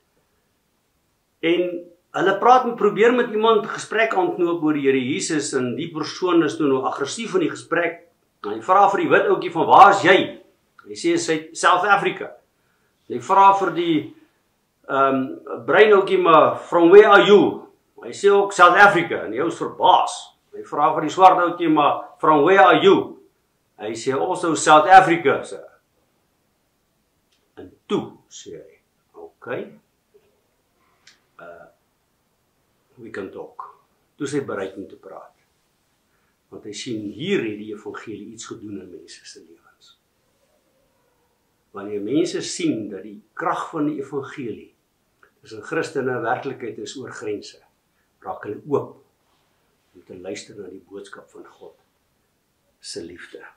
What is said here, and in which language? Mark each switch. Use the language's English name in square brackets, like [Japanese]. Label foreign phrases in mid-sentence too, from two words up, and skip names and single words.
[Afrikaans] en hulle probeer met iemand gesprek aanknoop oor die Here Jesus, en die persoon is toe nou aggressief in die gesprek, en hy vra vir die wit ouetjie van, waar is jy? Hy sê, South Africa. Hy vra vir die bruin ouetjie, maar [English] from where are you? [Afrikaans] Hy sê ook South Africa, en die ou is verbaas. Hy vra vir die swart ouetjie, maar [English] from where are you? [Afrikaans] Hy sê [English] also South Africa, sir. [Afrikaans] En toe sê hy, [English] okay, we can talk. [Afrikaans] Toe is hy bereid om te praat. Want hy sien, hier het die evangelie iets gedoen in mense se lewens. Wanneer mense sien dat die krag van die evangelie tussen Christene werklikheid is oor grense, raak hulle oop om te luister na die boodskap van God se liefde.